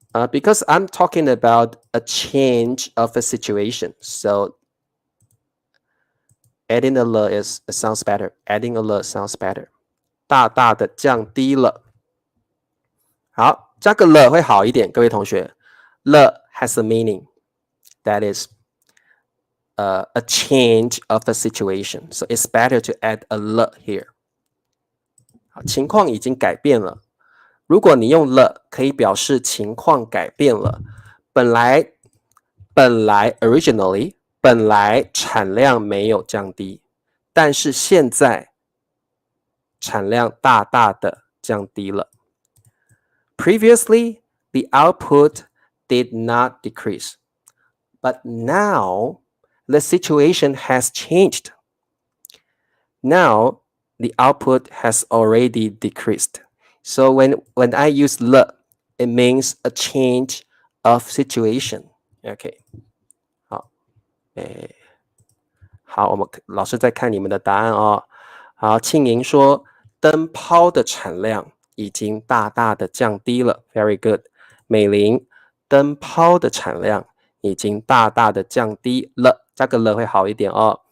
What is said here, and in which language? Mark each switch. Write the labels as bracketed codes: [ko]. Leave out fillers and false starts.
[en] because I'm talking about a change of a situation so adding a le is sounds better adding a le sounds better [zh] 大大的降低了好加个了会好一点各位同学了 [en] has a meaning that is a change of a situation. So it's better to add a le here. [zh] 好，情况已经改变了。如果你用了，可以表示情况改变了。本来 originally 本来产量没有降低，但是现在产量大大的降低了。 [en] Previously, the output did not decrease, but now the situation has changed. Now, the output has already decreased. So when I use le, it means a change of situation. [zh] OK， 好，好，我们老师在看你们的答案哦。好，庆莹说灯泡的产量已经大大的降低了 ，very good。美玲，灯泡的产量已经大大的降低了，加个了会好一点哦。